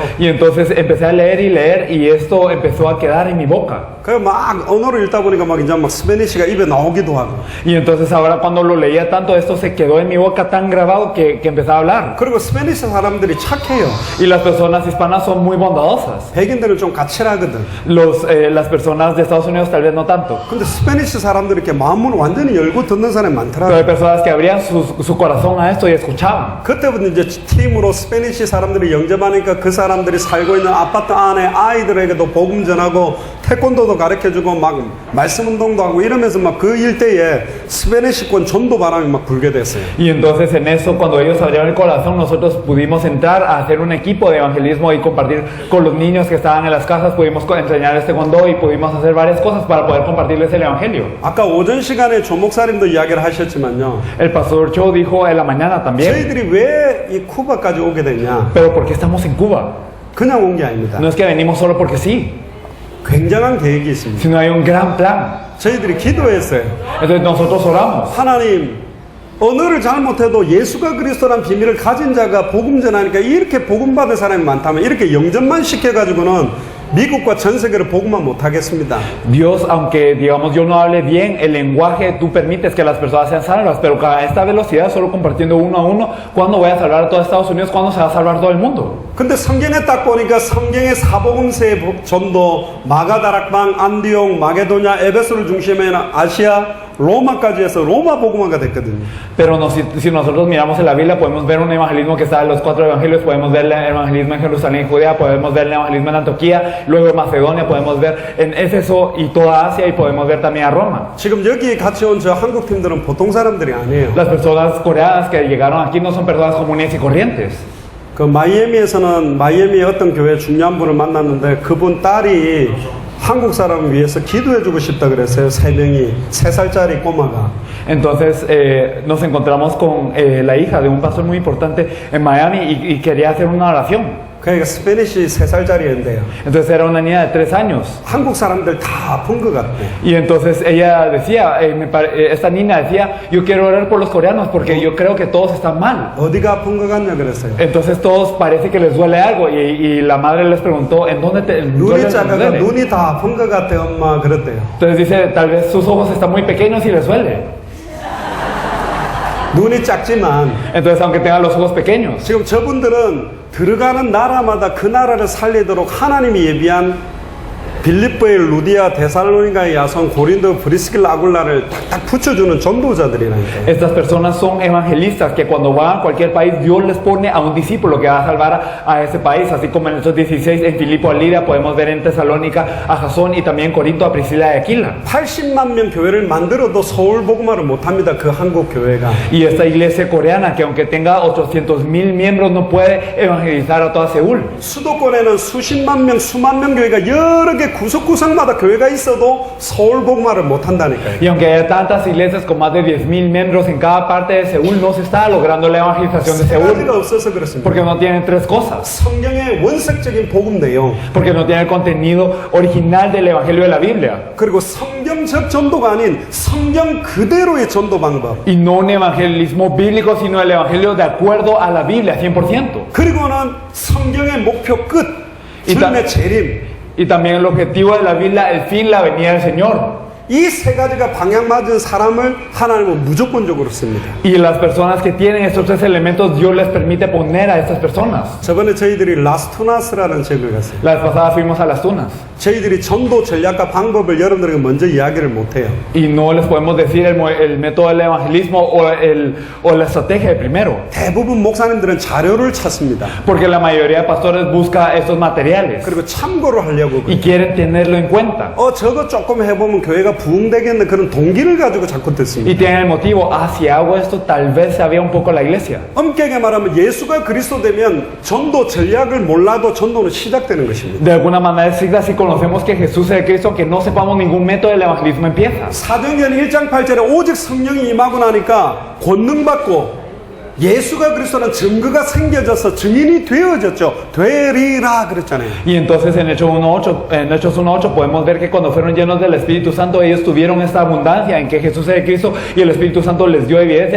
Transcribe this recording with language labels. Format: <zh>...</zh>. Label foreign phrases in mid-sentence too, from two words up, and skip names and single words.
<es>Y entonces empecé a leer y esto empezó a quedar en mi boca.</es> <ko>그 막 언어를 읽다 보니까 막 이제 막 스페니쉬가 입에 나오기도 하고.</ko> <es>Y entonces ahora cuando lo leía tanto, esto se quedó en mi boca tan grabado que empecé a hablar.</es> <ko>그리고 스페니쉬 사람들이 착해요.</ko> <es>Y las personas hispanas son muy bondadosas.</es> <ko>백인들은 좀 까칠하거든.</ko> <es>Las personas de Estados Unidos tal vez no tanto.</es> <ko>근데 스페니쉬 사람들이 이렇게 마음을 완전히 열고 듣는 사람이</ko> <es>Pero</es> <ko>많더라고요.</ko> <es>hay personas que abrían su corazón a esto y escuchaban.</es> <ko>그때부터 이제 팀으로 스페니쉬 사람들이 영접하니까 그 사람들이 살고 있는 아파트 안에 아이들에게도 복음 전하고 태권도도 가르쳐주고 막 말씀 운동도 하고 이러면서 막 그 일대에 스페니쉬권 전도 바람이 막 불게 됐어요.</ko> <es>Y entonces en eso, cuando ellos abrieron el corazón, nosotros pudimos entrar a hacer un equipo de evangelismo y compartir con los niños que estaban en las casas, pudimos enseñar este taekwondo y pudimos hacer varias cosas para poder compartirles el evangelio.</es> <ko>아까 오전 시간에 조 목사님도 이야기를 하셨지만요.</ko> <es>El pastor Cho dijo en la mañana también,</es> <ko>저희들이 왜 이 쿠바까지 오게 됐냐?</ko> <es>pero ¿por qué estamos en Cuba?</es> <ko>그냥 온 게 아닙니다.</ko> <es>No es que venimos solo porque sí,</es> <ko>굉장한 계획이 있습니다.</ko> <es>sino hay un gran plan.</es> <ko>저희들이 기도했어요.</ko> <es>Entonces nosotros oramos.</es> <ko>하나님, 언어를 잘못해도 예수가 그리스도란 비밀을 가진 자가 복음 전하니까 이렇게 복음 받은 사람이 많다면 이렇게 영접만 시켜가지고는 미국과 전 세계를 복음화 못하겠습니다.</ko> <es>Dios, aunque digamos yo no hable bien el lenguaje, tú permites que las personas sean salvas, pero a esta velocidad, solo compartiendo uno a uno, ¿cuándo voy a salvar a todo Estados Unidos? ¿Cuándo se va a salvar todo el mundo?</es> <ko>근데 성경에 딱 보니까 성경의 사복음서의 전도 마가다락방, 안디옥, 마게도냐, 에베소를 중심에 아시아, 로마까지 해서 로마 복음화가 됐거든요.</ko> <es>Pero no, si nosotros miramos en la Biblia, podemos ver un evangelismo que está en los 4 evangelios, podemos ver el evangelismo en Jerusalén y Judea, podemos ver el evangelismo en Antioquía, luego en Macedonia, podemos ver en Éfeso y toda Asia, y podemos ver también a Roma.</es> <ko>지금 여기 같이 온 저 한국 팀들은 보통 사람들이 아니에요.</ko> <es>Las personas coreanas que llegaron aquí no son personas comunes y corrientes.</es> <ko>그 마이애미에서는 마이애미의 어떤 교회 중요한 분을 만났는데 그분 딸이 한국 사람을 위해서 기도해주고 싶다 그랬어요. 3살짜리 꼬마가.</ko> <es>Entonces nos encontramos con la hija de un pastor muy importante en Miami y quería hacer una oración.</es> <ko>그러니까 스페니쉬 3살짜리인데요.</ko> <es>Entonces era una niña de 3 años.</es> <ko>한국 사람들 다 아픈 것 같대.</ko> <es>Y entonces ella decía, esta niña decía, yo quiero orar por los coreanos porque yo creo que todos están mal.</es> <ko>어디가 아픈 것 같냐 그랬어요.</ko> <es>Entonces todos parece que les duele algo y la madre les preguntó, ¿en dónde te duele?</es> <ko>눈이 작아서 눈이 다 아픈 것 같아 엄마 그랬대요.</ko> <es>Entonces dice, tal vez sus ojos están muy pequeños y les duele.</es> <ko>눈이 작지만</ko> <es>Entonces aunque tengan los ojos pequeños.</es> <ko>지금 저분들은 들어가는 나라마다 그 나라를 살리도록 하나님이 예비한 빌립보의 루디아, 데살로니가의 야손, 고린도, 브리스길라, 아굴라를 탁탁 붙여주는 전도자들이라니까요.</ko> <es>Estas personas son evangelistas que cuando van a cualquier país Dios les pone a un discípulo que va a salvar a ese país, así como en Hechos 16 en Filipo a Lidia, podemos ver en Tesalónica a Jasón y también en Corinto a Priscila y Aquila.</es> <ko>80만 명 교회를 만들어도 서울 복음화를 못합니다. 그 한국 교회가.</ko> <es>Y esta iglesia coreana que aunque tenga 800,000 miembros no puede evangelizar a toda Seúl.</es> <ko>수도권에는 수십만 명, 수만 명 교회가 여러 개 구석구석마다 교회가 있어도 서울 복음화를 못한다니까요.</ko> <es>Y aunque haya tantas iglesias con más de 10,000 miembros en cada parte de Seúl, no se está logrando la evangelización de</es> <ko>세 가지가</ko> <es>Seúl.</es> <ko>없어서 그렇습니다.</ko> <es>Porque no tienen 3 cosas.</es> <ko>성경의 원색적인 복음 내용,</ko> <es>Porque no tienen el contenido original del evangelio de la Biblia.</es> <ko>그리고 성경적 전도가 아닌 성경 그대로의 전도 방법.</ko> <es>Y no un evangelismo bíblico, sino el evangelio de acuerdo a la Biblia, 100%.</es> <ko>그리고는 성경의 목표 끝, 이다- 주님의 재림.</ko> <es>Y también el objetivo de la Biblia, el fin, la venida del Señor.</es> <ko>이 세 가지가 방향 맞은 사람을 하나님은 무조건적으로 씁니다.</ko> <es>Y las personas que tienen estos tres elementos, Dios les permite poner a estas personas.</es> <ko>저번에 저희들이 라스투나스라는 지역을 갔어요.</ko> <es>La vez pasada fuimos a las Tunas</es> <ko>저희들이 전도 전략과 방법을 여러분들에게 먼저 이야기를 못해요.</ko> <es>y no les podemos decir el método del evangelismo o la estrategia de primero.</es> <ko>대부분 목사님들은 자료를 찾습니다.</ko> <es>Porque la mayoría de pastores busca estos materiales</es> <ko>그리고 참고를 하려고</ko> <es>y</es> <ko>그래요.</ko> <es>quieren tenerlo en cuenta.</es> <ko>저거 조금 해보면 교회가 부흥되겠네 그런 동기를 가지고 자꾸</ko> <es>Y</es> <ko>듣습니다.</ko> <es>tienen el motivo, si hago esto, tal vez se avía un poco la iglesia.</es> <ko>엄격하게 말하면 예수가 그리스도 되면 전도 전략을 몰라도 전도는 시작되는 것입니다.</ko> <es>De alguna manera estricta, si conocemos que Jesús es el Cristo, aunque no sepamos ningún método del evangelismo, empieza.</es> <ko>사도행전 1장 8절에 오직 성령이 임하고 나니까 권능받고 예수가 그리스도는 증거가 생겨져서 증인이 되어졌죠. 되리라 그랬잖아요.</ko> <es>Y entonces en Hechos 1.8 podemos ver que cuando fueron llenos del Espíritu Santo, ellos tuvieron esta abundancia en que Jesús es el Cristo y el Espíritu Santo les dio evidencia.</es>